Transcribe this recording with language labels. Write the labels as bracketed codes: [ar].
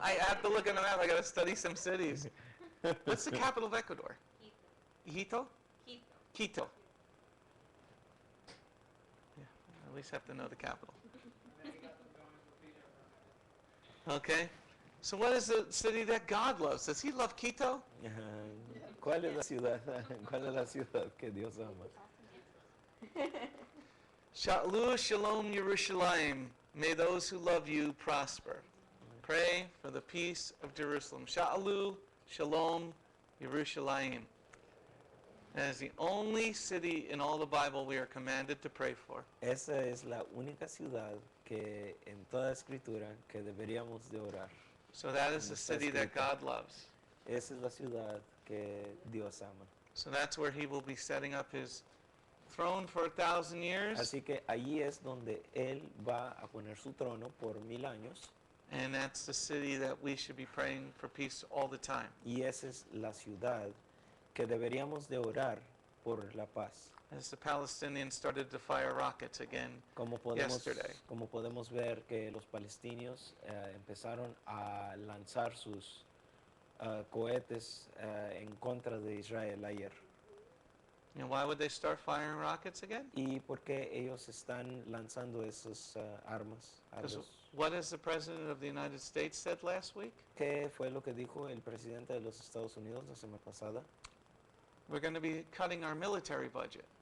[en] I have to look at the map. I got to study some cities. What's the capital of Ecuador? [es] Quito. Quito? Quito. Quito. [en] Yeah, at least have to know the capital. Okay. So what is the city that God loves? Does he love Quito? [es] Ajá. ¿Cuál es la ciudad? ¿Cuál es la ciudad que Dios ama? [he] Shalom Shalom Yerushalayim. [en] May those who love you prosper. Pray for the peace of Jerusalem. [he] Shalom Shalom Yerushalayim. [en] That is the only city in all the Bible we are commanded to pray for. [es] Esa es la única ciudad que en toda escritura que deberíamos de orar. [en] So that is the [es] Está [en] city that [es] escrito. [en] God loves. [es] Esa es la ciudad que Dios ama. [en] So that's where he will be setting up his throne for 1,000 years. [es] Así que allí es donde Él va a poner su trono por 1000 años. [en] And that's the city that we should be praying for peace all the time. [es] Y esa es la ciudad que deberíamos de orar por la paz. [en] As the Palestinians started to fire rockets again yesterday. [es] Como podemos ver que los palestinos empezaron a lanzar sus cohetes en contra de Israel ayer. [en] And why would they start firing rockets again? [es] ¿Y por qué ellos están lanzando esas armas a [en] Because [es] los... [en] what has the President of the United States said last week? [es] ¿Qué fue lo que dijo el presidente de los Estados Unidos la semana pasada? [en] We're going to be cutting our military budget.